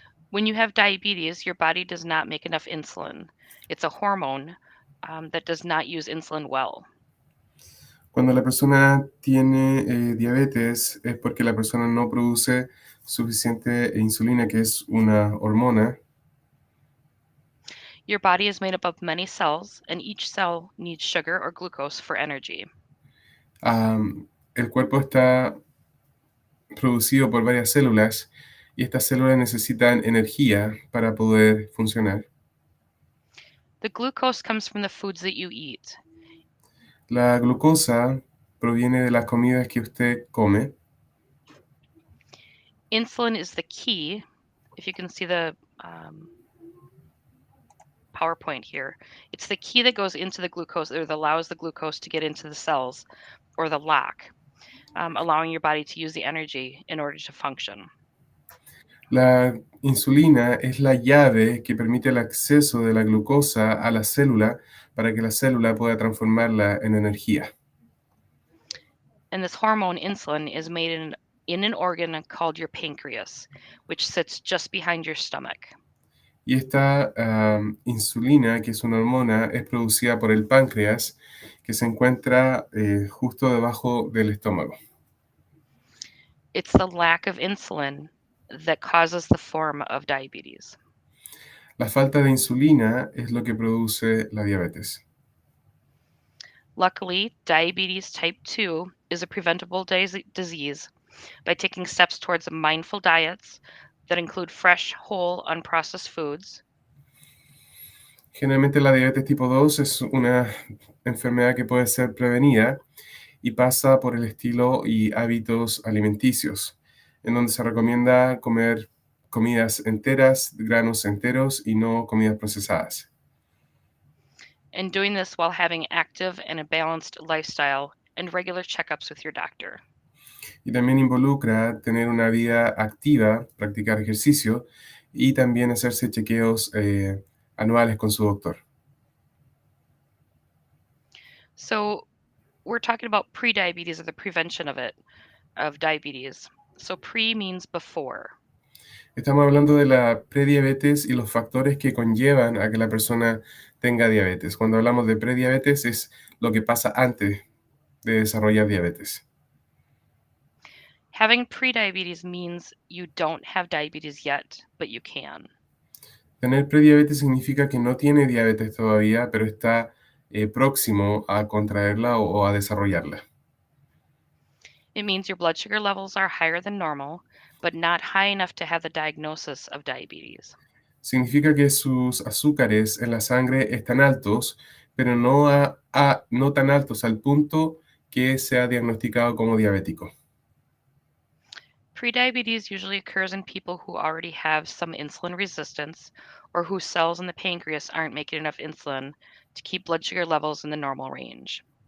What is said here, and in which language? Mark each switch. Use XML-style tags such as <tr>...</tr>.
<en>When you have diabetes, your body does not make enough insulin. It's a hormone that does not use insulin well.</en> <es>Cuando la persona tiene diabetes es porque la persona no produce suficiente insulina, que es una hormona.</es> <en>Your body is made up of many cells, and each cell needs sugar or glucose for energy.</en> <es>El cuerpo está producido por varias células y estas células necesitan energía para poder funcionar.</es> <en>The glucose comes from the foods that you eat.</en> <es>La glucosa proviene de las comidas que usted come.</es> <en>Insulin is the key. If you can see the PowerPoint here, it's the key that goes into the glucose, or that allows the glucose to get into the cells, or the lock, allowing your body to use the energy in order to function.</en> <es>La insulina es la llave que permite el acceso de la glucosa a la célula para que la célula pueda transformarla en energía.</es> <en>And this hormone, insulin, is made in an organ called your pancreas, which sits just behind your stomach.</en> <es>Y esta insulina, que es una hormona, es producida por el páncreas, que se encuentra justo debajo del estómago.</es> <en>It's the lack of insulin that causes the form of diabetes.</en> <es>La falta de insulina es lo que produce la diabetes.</es> <en>Luckily, diabetes type 2 is a preventable disease by taking steps towards mindful diets that include fresh, whole, unprocessed foods.</en> <es>Generalmente la diabetes tipo 2 es una enfermedad que puede ser prevenida y pasa por el estilo y hábitos alimenticios, en donde se recomienda comer comidas enteras, granos enteros y no comidas procesadas.</es> <en>And doing this while having active and a balanced lifestyle and regular checkups with your doctor.</en> <es>Y también involucra tener una vida activa, practicar ejercicio y también hacerse chequeos anuales con su doctor.</es> <en>So we're talking about prediabetes, or the prevention of diabetes. So pre means before.</en> <es>Estamos hablando de la prediabetes y los factores que conllevan a que la persona tenga diabetes. Cuando hablamos de prediabetes es lo que pasa antes de desarrollar diabetes.</es> <en>Having prediabetes means you don't have diabetes yet, but you can.</en> <es>Tener prediabetes significa que no tiene diabetes todavía, pero está próximo a contraerla o a desarrollarla.</es> <en>It means your blood sugar levels are higher than normal, but not high enough to have the diagnosis of diabetes.</en> <es>Significa que sus azúcares en la sangre están altos, pero no, no tan altos al punto que sea diagnosticado como diabético.</es> <en>Prediabetes usually occurs in people who already have some insulin resistance, or whose cells in the pancreas aren't making enough insulin to keep blood sugar levels in the normal range.</en>